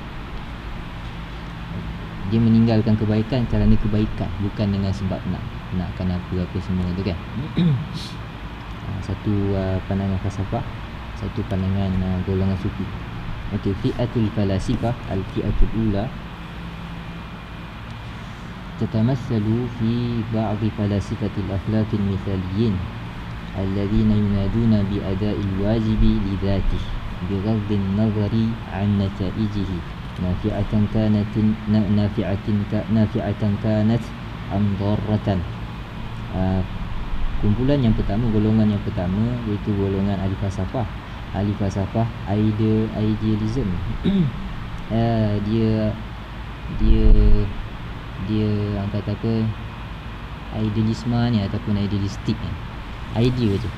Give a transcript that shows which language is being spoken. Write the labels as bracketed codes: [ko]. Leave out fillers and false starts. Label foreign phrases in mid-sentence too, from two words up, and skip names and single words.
[ms] Dia meninggalkan kebaikan kerana kebaikan, bukan dengan sebab nakkan apa semua tu kan. Satu pandangan falsafah, satu pandangan golongan sufi. [ar] Okey, فئة الفلاسفة, الفئة الأولى تتمثل في بعض فلاسفة الأخلاق المثاليين الذين ينادون بأداء الواجب لذاته بغض النظر عن نتائجه نافعة كانت أم ضارة. [ms] Kumpulan yang pertama, golongan yang pertama, iaitu golongan ahli falsafah. Ahli falsafah idealism. Dia orang kata apa, idealisme ni ataupun idealistik ni, idea je.